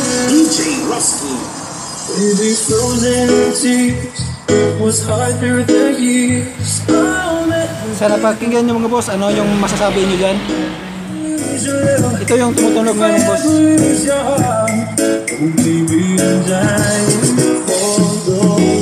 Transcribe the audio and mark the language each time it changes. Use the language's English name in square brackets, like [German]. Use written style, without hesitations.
[English] DJ Rusty. Baby, frozen tears was hard through the years. [Filipino] Sa napakinggan nyo mga boss, ano yung masasabi nyo dyan? Ito yung tumutunog ngayon mga boss. [English] Lose your heart, oh baby, and I hold on.